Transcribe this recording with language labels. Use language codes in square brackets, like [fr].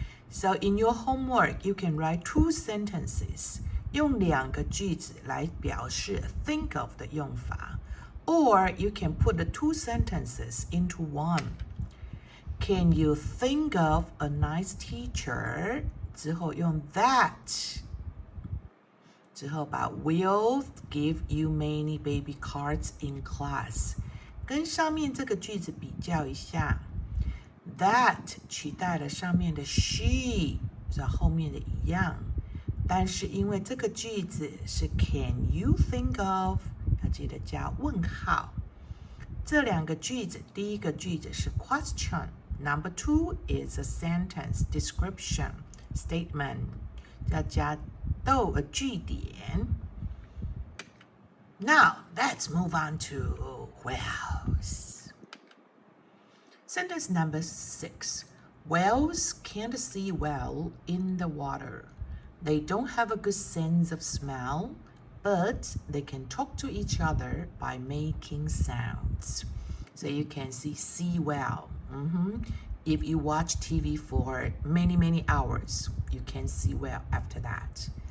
[en] So in your homework, you can write 2 sentences. [zh] 用2个句子来表示 think of 的用法。 [en] Or you can put the 2 sentences into one. Can you think of a nice teacher? [zh] 之后用 [en] that. [zh] 之后把 [en] will give you many baby cards in class. [zh] 跟上面这个句子比较一下 That 取代了上面的 she 和后面的一样但是因为这个句子是 [en] Can you think of [zh] 要记得加问号这2个句子第一个句子是 [en] question Number 2 is a sentence description statement [zh] 要加句点 [en] Now let's move on to whales. Sentence number 6. Whales can't see well in the water. They don't have a good sense of smell, but they can talk to each other by making sounds. So you can see well. If you watch TV for many hours, you can see well after that.